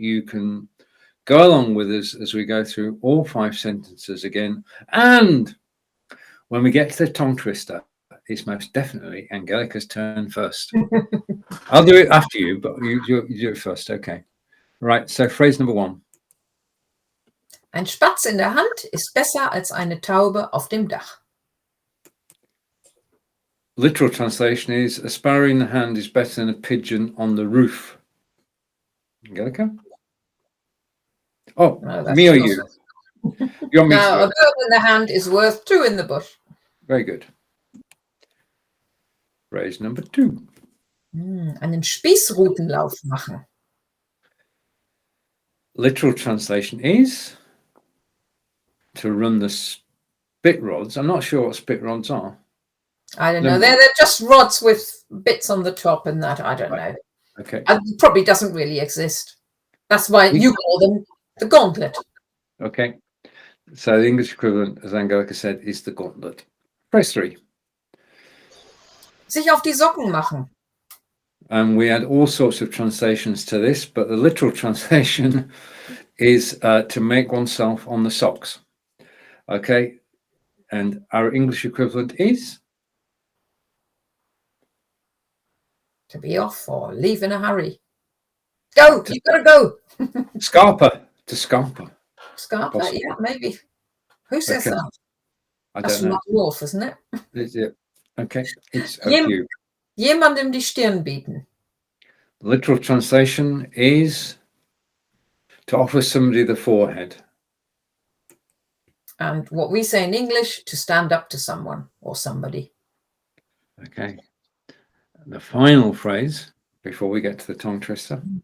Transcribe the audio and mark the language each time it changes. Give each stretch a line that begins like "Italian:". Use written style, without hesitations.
English: You can go along with us as we go through all 5 sentences again. And when we get to the tongue twister, it's most definitely Angelika's turn first. I'll do it after you, but you do it first. Okay. Right. So phrase number 1.
German: Ein Spatz in der Hand ist besser als eine Taube auf dem Dach.
English: Literal translation is, a sparrow in the hand is better than a pigeon on the roof. Angelika? Oh, no, me or you? You want me no, a bird in the hand is worth 2 in the bush. Very good. Phrase number 2.
German: Einen Spießrutenlauf machen.
English: Literal translation is to run the spit rods. I'm not sure what spit rods are. I don't know. They're just rods with bits on the top and that. I don't know. Okay. It probably doesn't really exist. That's why you call them the gauntlet. Okay. So the English equivalent, as Angelika said, is the gauntlet. Phrase 3.
German: Sich auf die Socken machen.
English: And we had all sorts of translations to this, but the literal translation is to make oneself on the socks. Okay. And our English equivalent is? To be off or leave in a hurry. Go, you've got to go. Scarper, to scarper. Scarper, yeah, maybe. Who says that? I That's don't know. not north, isn't it? Is it? Okay, it's up to you.
German: Jemandem die Stirn bieten.
English: Literal translation is to offer somebody the forehead. And what we say in English, to stand up to someone or somebody. Okay. The final phrase before we get to the tongue twister.